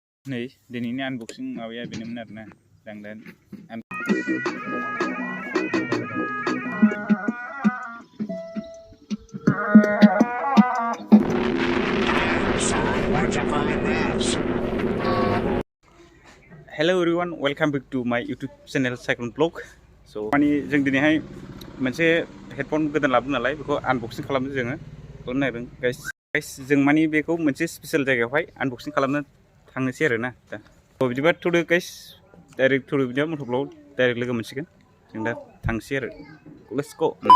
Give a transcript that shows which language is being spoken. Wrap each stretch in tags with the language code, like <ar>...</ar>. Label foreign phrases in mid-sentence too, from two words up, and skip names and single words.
<brx>नै दिनैनि आनबक्सिं माबाया बेनोमोन आरोना जों दा</brx> <en>hello everyone welcome back to my YouTube</en> <brx>चैनल साइक्लोन ब्लग स' माने जों दिनैहाय मोनसे हेडफन गोदान लाबोदों नालाय बेखौ आनबक्सिं खालामनो जोङो खालामनो नागिरदों गाइस जों माने बेखौ मोनसे स्पेशल जायगायावहाय आनबक्सिं खालामनो थांनोसै आरोना दा थ' बिदिबा थ'दो गाइस डाइरेक्ट थ'दो बिदिबा मट'ब्लगाव डाइरेक्ट लोगो मोनसिगोन जों दा थांसै आरो</brx> <en>let's go</en>